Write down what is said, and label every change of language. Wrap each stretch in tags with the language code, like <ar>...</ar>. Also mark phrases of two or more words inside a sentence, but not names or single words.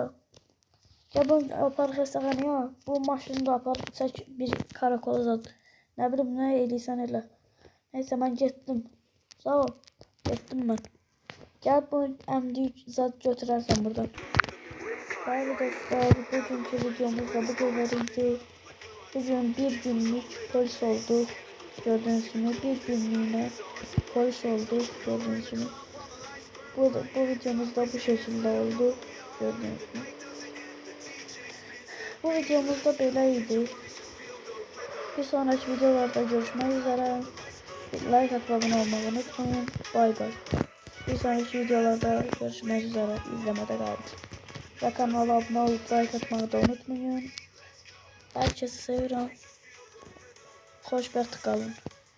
<az>Gəl bunu apar xəstəxanaya. Bu maşını da apar. Çək bir karakola zat. Nə bilim nə eləyirsən elə. Neyse mən getdim. Sağ ol. Getdim mən. Gəl bu əmdiyi zat götürərsən buradan. Bəli dostlar, bugünkü videomuzda bu qədəridir ki, bugün bir günlük polis olduk.</az> <tr>Gördüğünüz gibi bir günlüğüne polis olduk. Gördüğünüz gibi. Bu videomuzda bu şekilde oldu. Gördüğünüz gibi. Bu videomuzda böyleydi. Bir sonraki videolarda görüşmek üzere. Like atıp abone olmayı unutmayın. Bay bay. Bir sonraki videolarda görüşmek üzere. İzlemede kalın. Ve kanala abone olup like atmayı da unutmayın. Herkesi seviyorum.</tr> <az>Xoşbəxt qalın.</az>